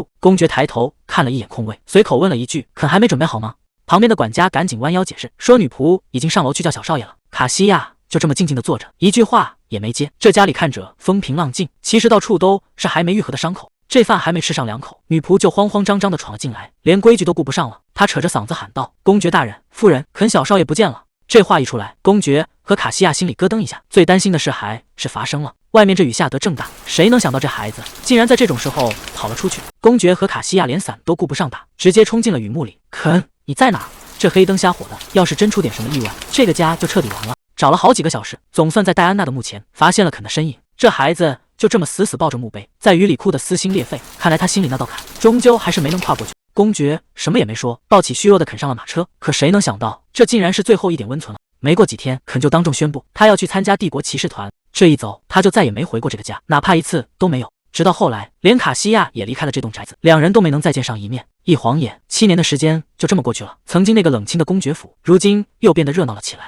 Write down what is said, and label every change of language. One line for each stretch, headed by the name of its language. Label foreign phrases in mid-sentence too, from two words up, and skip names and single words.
Chinese: 公爵抬頭看了一眼空位，隨口問了一句：“肯還沒準備好嗎？” 旁邊的管家趕緊彎腰解釋說：“女僕已經上樓去叫小少爺了。” 卡西亞就這麼靜靜地坐着，一句話也沒接。這家裡看着風平浪靜，其實到處都是還沒癒合的傷口。這飯還沒吃上兩口，女僕就慌慌張張地闖了進來，連規矩都顧不上了。她扯着嗓子喊道：“公爵大人，夫人，肯小少爺不見了。” 這話一出來，公爵和卡西亞心裡咯噔一下，最擔心的事還是發生了。外面這雨下得正大，誰能想到這孩子竟然在這種時候跑了出去？公爵和卡西亞連傘都顧不上打，直接衝進了雨幕裡。肯，你在哪？這黑燈瞎火的，要是真出點什麼意外，這個家就徹底完了。找了好幾個小時，總算在戴安娜的墓前發現了肯的身影。這孩子就這麼死死抱着墓碑，在雨裡哭得撕心裂肺。看來他心裡那道坎，終究還是沒能跨過去。公爵什麼也沒說，抱起虛弱的肯上了馬車。可誰能想到，這竟然是最後一點溫存了。沒過幾天，肯就當眾宣布，他要去參加帝國騎士團。這一走，他就再也沒回過這個家，哪怕一次都沒有。直到後來，連卡西亞也離開了這棟宅子，兩人都沒能再見上一面。一晃眼，7年的時間就這麼過去了。曾經那個冷清的公爵府，如今又變得熱鬧了起來。